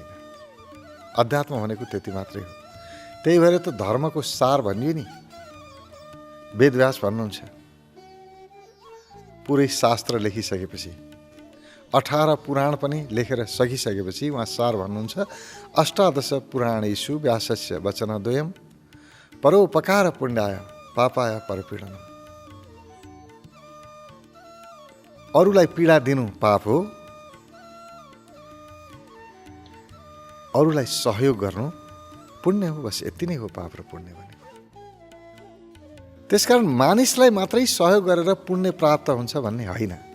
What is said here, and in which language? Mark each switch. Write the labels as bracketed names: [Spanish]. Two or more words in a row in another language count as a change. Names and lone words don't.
[Nepali] अध्यात्म भनेको त्यति मात्रै हो। त्यही भएर त धर्मको सार भनियो नि। वेदव्यास भन्नुहुन्छ, पुरै शास्त्र लेखिसकेपछि, 18 पुराण पनि लेखेर सकिसकेपछि उहाँ सार भन्नुहुन्छ, [Sanskrit] अष्टादश पुराणेषु व्यासस्य वचनद्वयम् परोपकार पुण्याय पापाय परपीडनम्। [Nepali] अरूलाई पीडा दिनु पाप हो, अरूलाई सहयोग गर्नु पुण्य हो। बस यति नै हो पाप र पुण्य भनेको। त्यसकारण मानिसलाई मात्रै सहयोग गरेर पुण्य प्राप्त हुन्छ भन्ने होइन।